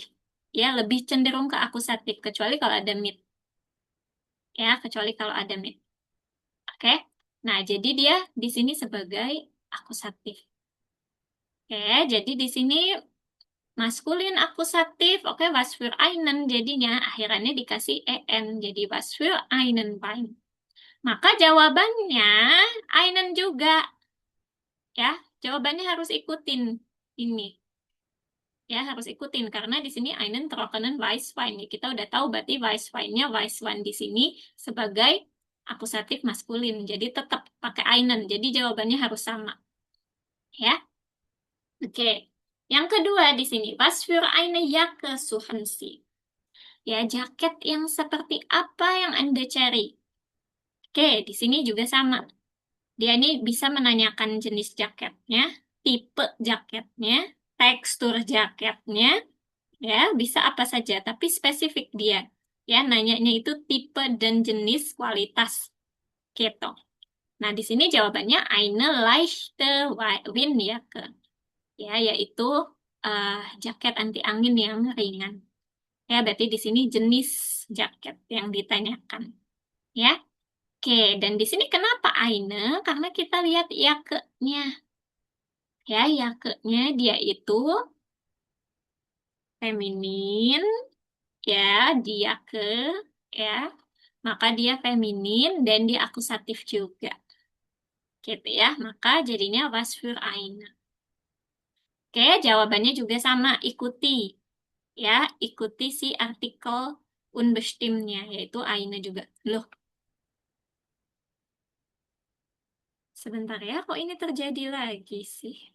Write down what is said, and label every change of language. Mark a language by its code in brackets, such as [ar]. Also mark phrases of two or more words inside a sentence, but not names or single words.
[id] Ya, lebih cenderung ke akusatif, kecuali kalau ada mit. Ya, kecuali kalau ada mit. Oke, nah jadi dia di sini sebagai akusatif. Oke, jadi di sini maskulin akusatif, oke, [de] was für einen [id] jadinya akhirannya dikasih en, jadi [de] was für einen Wein. [id] Maka jawabannya einen juga, ya, jawabannya harus ikutin ini, ya, harus ikutin karena di sini [de] einen trockenen Weißwein. [id] Kita udah tahu berarti Weißweinnya Weißwein di sini sebagai akusatif maskulin, jadi tetap pakai einen, jadi jawabannya harus sama, ya. Oke. Yang kedua di sini, [de] was für eine Jacke suchen Sie? [id] Ya, jaket yang seperti apa yang Anda cari? Oke, di sini juga sama. Dia ini bisa menanyakan jenis jaketnya, tipe jaketnya, tekstur jaketnya, Ya, bisa apa saja, tapi spesifik dia. Ya, nanyanya itu tipe dan jenis kualitas gitu. Nah, di sini jawabannya [de] eine leichte Windjacke. [id] Ya, yaitu eh, jaket anti angin yang ringan. Ya, berarti di sini jenis jaket yang ditanyakan. Ya, oke. Dan di sini kenapa eine? Karena kita lihat yakenya. Ya, yakenya dia itu feminin, ya, dia ya. Maka dia feminin dan dia akusatif juga. Gitu ya. Maka jadinya [de] was für eine. [id] Oke, jawabannya juga sama, ikuti. Ya, ikuti si artikel unbestimmtnya, yaitu eine juga. Loh, sebentar ya, kok ini terjadi lagi sih?